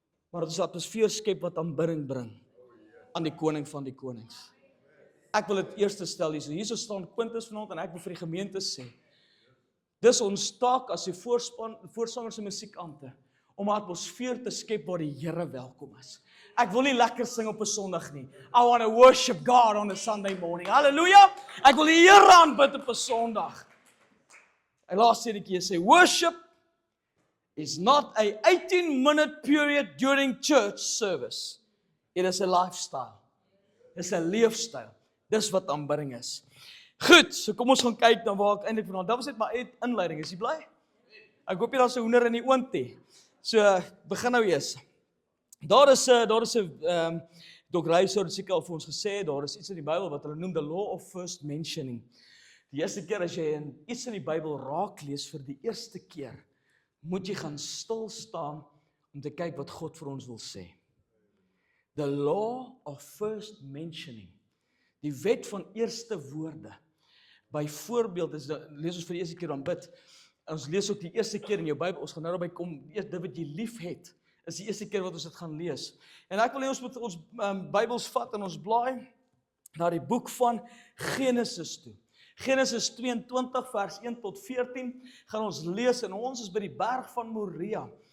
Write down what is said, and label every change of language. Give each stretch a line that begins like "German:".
Afrikaans: Maar dat ons 'n atmosfeer skep wat aanbidding bring aan die koning van die konings. Ek wil dit eers stel hier. Hier staan Quintus vanaand en ek wil vir die gemeente sê. Dis ons taak as die voorsangers en musiekante om 'n atmosfeer te skep waar die Here welkom is. Ek wil nie lekker sing op 'n Sondag nie.
English: I want to worship God on a Sunday morning. Hallelujah.
Afrikaans: Ek wil die Here aanbid op 'n Sondag. En laaste keer sê
English: worship is not a 18-minute period during church service. It is a lifestyle.
Afrikaans: Dit is 'n leefstyl. Dis wat aanbidding is. Goed, so kom ons gaan kyk na waar ek eintlik vanaand. Dit was net my inleiding. Is jy bly? Ek hoop jy daar's 'n hoender in die oond nie. So begin nou eers. Daar is 'n Dr. Reis het seker al vir ons gesê, daar is iets in die Bybel wat hulle noem
English: the law of first mentioning.
Afrikaans: Die eerste keer as jy iets in die Bybel raak lees vir die eerste keer, moet jy gaan stil staan om te kyk wat God vir ons wil sê.
English: The law of first mentioning.
Afrikaans: Die wet van eerste woorde. Byvoorbeeld, lees ons vir die eerste keer dan bid. Ons lees ook die eerste keer in jou Bybel, ons gaan nou daarby kom, eers dit wat jy lief het, is die eerste keer wat ons dit gaan lees. En ek wil hê ons moet ons Bybels vat en ons blaai na die boek van Genesis toe. Genesis 22 vers 1 tot 14 gaan ons lees en ons is by die berg van Moria.